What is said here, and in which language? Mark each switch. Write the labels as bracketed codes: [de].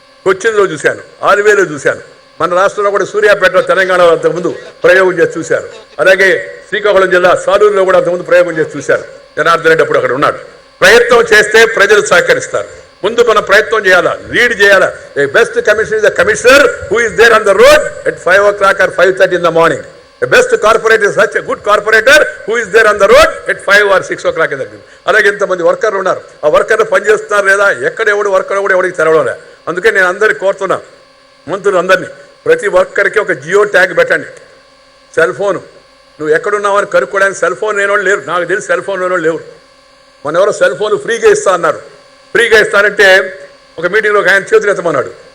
[te] కొచ్చిన్లో చూశాను, ఆర్వేలో చూశాను. మన రాష్ట్రంలో కూడా సూర్యాపేటలో తెలంగాణలో అంతకుముందు ప్రయోగం చేసి చూశారు. అలాగే శ్రీకాకుళం జిల్లా సాలూరులో కూడా అంతకుముందు ప్రయోగం చేసి చూశారు. జనార్దన్ రెడ్డి అప్పుడు అక్కడ ఉన్నాడు. ప్రయత్నం చేస్తే ప్రజలు సహకరిస్తారు. ముందు మనం ప్రయత్నం చేయాలా, లీడ్ చేయాలా. [en] A best commissioner is the commissioner who is there on the road at 5 o'clock or 5:30 in the morning. A best corporate is such a good corporator who is there on the road at 5 or 6 o'clock in the evening. [te] అలాగే ఇంతమంది వర్కర్లు ఉన్నారు. ఆ వర్కర్లు పనిచేస్తున్నారు లేదా, ఎక్కడ worker కూడా ఎవరికి తెరవడం లేదు. అందుకే నేను అందరికి కోరుతున్నా, మంత్రులు అందరినీ, ప్రతి వర్కర్కి ఒక జియో ట్యాగ్ పెట్టండి. సెల్ ఫోన్ నువ్వు ఎక్కడున్నావని కనుక్కోవడానికి సెల్ ఫోన్ లేని వాళ్ళు లేరు. నాకు తెలిసి సెల్ ఫోన్ లేని వాళ్ళు లేవు. మన ఎవరో సెల్ ఫోన్ ఫ్రీగా ఇస్తా అన్నారు. ఫ్రీగా ఇస్తానంటే ఒక మీటింగ్లో ఒక ఆయన చేతులు ఎత్తమన్నాడు.